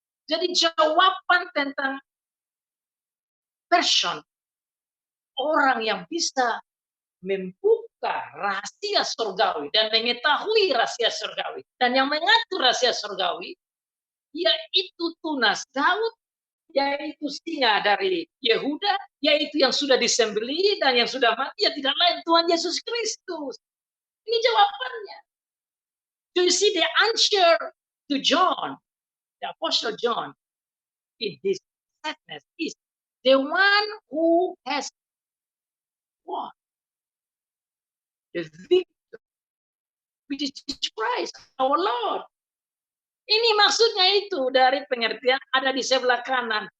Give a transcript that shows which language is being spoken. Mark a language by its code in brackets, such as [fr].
[id] Jadi jawaban tentang person, orang yang bisa membuka rahasia surgawi dan mengetahui rahasia surgawi dan yang mengatur rahasia surgawi, yaitu Tunas Daud, yaitu singa dari Yehuda, yaitu yang sudah disembelih dan yang sudah mati, ya tidak lain Tuhan Yesus Kristus. Ini jawabannya. [en] Do you see the answer to John, the Apostle John, in his sadness is the one who has won the victory, which is Christ, our Lord. [id] Ini maksudnya itu dari pengertian ada di sebelah kanan.